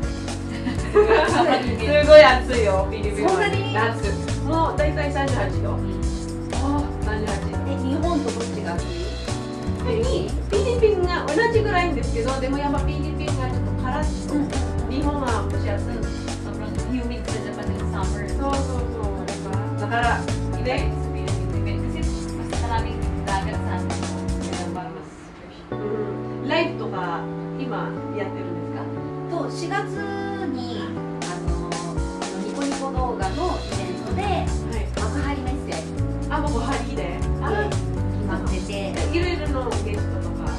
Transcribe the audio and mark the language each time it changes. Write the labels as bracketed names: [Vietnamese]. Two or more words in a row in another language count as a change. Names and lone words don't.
[Japanese] すごい暑いよ、フィリピンは。そんなに夏。もうだいたい38度。ああ、38度。日本とどっちが暑いフィリピンが同じぐらいんですけど、でもやっぱフィリピンがちょっとカラッと、日本は蒸し暑い。 [Filipino] Sobrang humid sa Japan ng summer. [Japanese] そうそうそう。だから、 [Filipino] Iba [Japanese] ね、 [Filipino] sa Pilipinas. Kasi mas maraming dagat sa atin. Kaya para mas fresh. [Japanese] ライブとか今やってるんですか？と4月にニコニコ動画のイベントではい。幕張メッセあ、もうハリーで。あ、決まってていろいろのゲストとか。